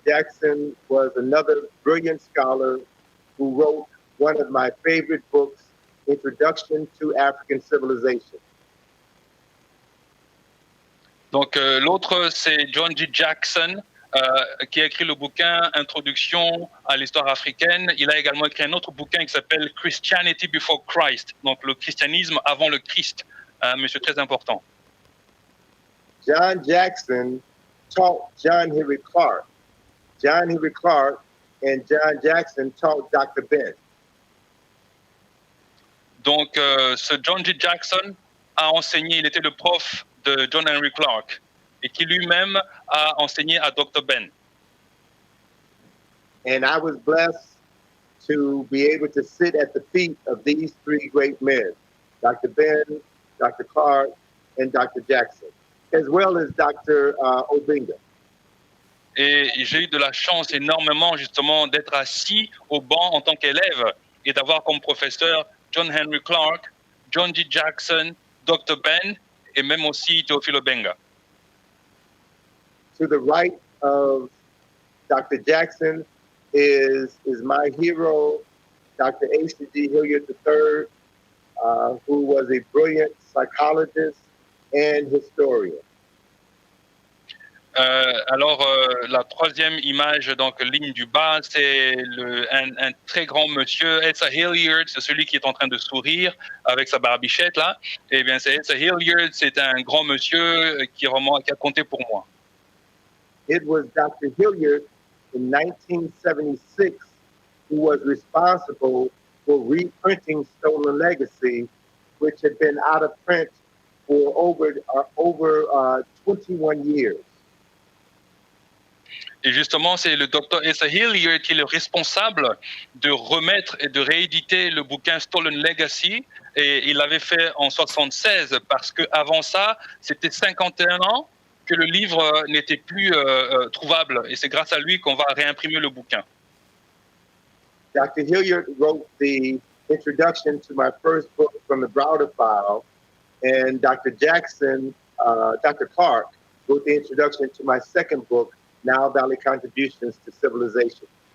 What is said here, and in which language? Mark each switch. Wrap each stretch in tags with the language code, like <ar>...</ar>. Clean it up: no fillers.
<en>Jackson was another brilliant scholar who wrote one of my favorite books, Introduction to African Civilization.</en> <fr>Donc l'autre, c'est John G. Jackson, qui a écrit le bouquin Introduction à l'histoire africaine. Il a également écrit un autre bouquin qui s'appelle Christianity Before Christ, donc le christianisme avant le Christ, un monsieur très important.</fr> <en>John Jackson taught John Henry Clark. John Henry Clark and John Jackson taught Dr. Ben.</en> <fr>Donc ce John G. Jackson a enseigné, il était le prof de John Henry Clark et qui lui-même a enseigné à Dr. Ben.</fr> <en>And I was blessed to be able to sit at the feet of these three great men, Dr. Ben, Dr. Clark, and Dr. Jackson, as well as Dr. Obenga.</en> <fr>Et j'ai eu de la chance énormément justement d'être assis au banc en tant qu'élève et d'avoir comme professeur John Henry Clark, John G. Jackson, Dr. Ben et même aussi Teofilo Benga.</fr> <en>To the right of Dr. Jackson is my hero, Dr. H.C.G. Hilliard III, who was a brilliant psychologist and historian.</en> <fr>Alors, la troisième image, donc ligne du bas, c'est un très grand monsieur, Asa Hilliard, c'est celui qui est en train de sourire avec sa barbichette là. Eh bien, c'est Asa Hilliard, c'est un grand monsieur qui a compté pour moi.</fr> <en>It was Dr. Hilliard in 1976 who was responsible for reprinting Stolen Legacy, which had been out of print for over 21 years.</en> <fr>Et justement, c'est le docteur Asa Hilliard qui est le responsable de remettre et de rééditer le bouquin Stolen Legacy. Et il l'avait fait en 76 parce qu'avant ça, c'était 51 ans que le livre n'était plus trouvable. Et c'est grâce à lui qu'on va réimprimer le bouquin.</fr> <en>Dr. Hilliard wrote the introduction to my first book from the Browder file, and Dr. Dr. Clark wrote the introduction to my second book, Nile Valley Contributions to Civilization.</en>